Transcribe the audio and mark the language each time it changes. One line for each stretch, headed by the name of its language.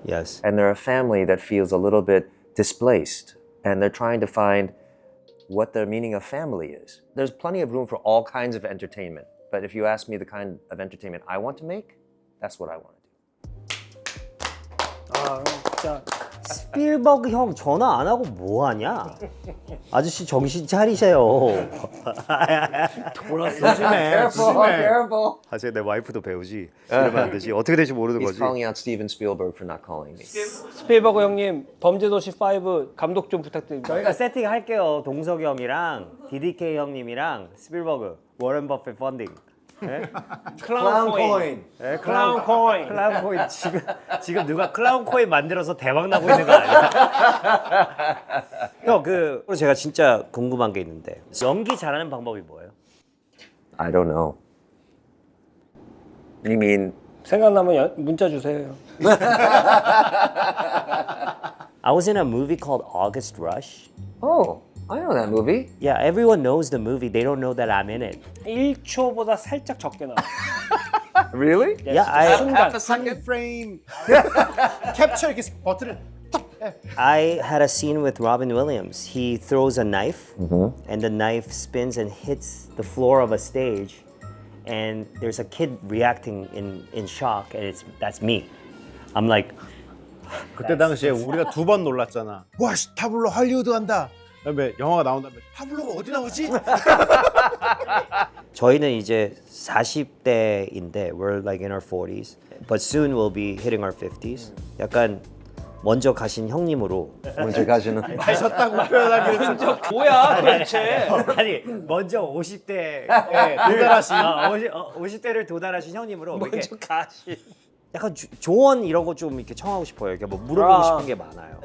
English: Yes. And they're a family that feels a little bit displaced, and they're trying to find what their meaning of family is. There's plenty of room for all kinds of entertainment, but if you ask me the kind of entertainment I want to make, that's what I want to do.
Korean: 아, 진짜 스필버그 형 전화 안 하고 뭐 하냐? 아저씨 정신 차리세요. 조심해. 조심해.
English: careful.
Korean: 아, 제가 내 와이프도 배우지. 이러면 안 되지. 어떻게 될지 모르는
English: He's
Korean: 거지.
English: calling out Steven Spielberg for not calling me.
Korean: 스필버그 형님 범죄도시 5 감독 좀 부탁드립니다. 저희가 세팅할게요. 동석이 형이랑 DDK 형님이랑 스필버그, 워런 버핏 펀딩. 네? 클라운 코인. 네, 클라운 코인. 클라운 코인 지금 누가 클라운 코인 만들어서 대박 나고 있는 거 아니야? 형, 제가 진짜 궁금한 게 있는데 연기 잘하는 방법이 뭐예요?
English: I don't know. You mean
Korean: 생각나면 문자 주세요.
English: I was in a movie called August Rush. Oh, I know that movie. Yeah, everyone knows the movie. They don't know that I'm in it.
Korean: 1초보다 살짝 적게 나와.
English: Really? Yeah, I
Korean: 순간. 한 프레임 캡처 이렇게 버튼을
English: I had a scene with Robin Williams. He throws a knife, and the knife spins and hits the floor of a stage, and there's a kid reacting in shock, and that's me. I'm like,
Korean: 그때 당시에 우리가 2번 놀랐잖아. 와, 씨, 타블로 할리우드 간다. 그다음에 영화가 나온 다음에 타블로가 어디 나오지? 저희는 이제 40대인데
English: we're like in our 40s, but soon we'll be hitting our 50s.
Korean: 약간 먼저 가신 형님으로 먼저 가시는. 가셨다고 표현하기는 좀 뭐야 도대체? 아니 먼저 50대에 도달하신 50대를 도달하신 형님으로 이렇게 먼저 가시. 약간 조언 이런 거 좀 이렇게 청하고 싶어요. 이렇게 뭐 물어보고 싶은 게 많아요.